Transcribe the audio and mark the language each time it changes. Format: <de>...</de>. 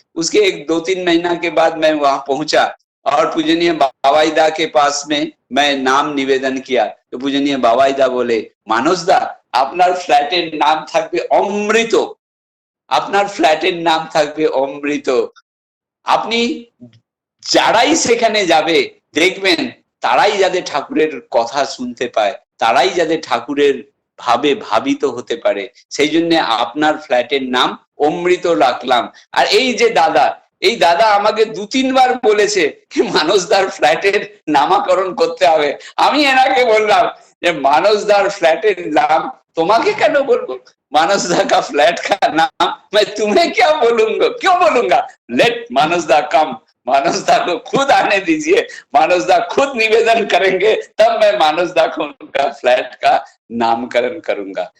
<hi>उसके 1-2-3 महीना के बाद मैं वहां पहुंचा और पूजनीय बाबाईदा के पास में मैं नाम निवेदन किया, तो पूजनीय बाबाईदा बोले, मानसदा</hi> <bn>আপনার ফ্ল্যাটের নাম থাকবে অমৃত, আপনার ফ্ল্যাটের নাম থাকবে অমৃত। আপনি যারাই সেখানে যাবে দেখবেন তারাই যাতে ঠাকুরের কথা শুনতে পায়, তারাই যাতে ঠাকুরের ভাবে ভাবিত হতে পারে, সেই জন্য আপনার ফ্ল্যাটের নাম অমৃত রাখলাম। আর এই যে দাদা, এই দাদা আমাকে 2-3 বার বলেছে कि মানসদার ফ্ল্যাটের নামকরণ করতে হবে। আমি এনাকে বললাম যে মানসদার ফ্ল্যাটের নাম তোমাকে কেন বলবো,</bn> <hi>मानसदा का फ्लैट का नाम मैं तुम्हें क्या बोलूंगा, क्यों बोलूंगा। लेट मानसदा कम, मानसदा को खुद आने दीजिए, मानसदा खुद निवेदन करेंगे, तब मैं मानसदा को उनका फ्लैट का नामकरण करूंगा।</hi>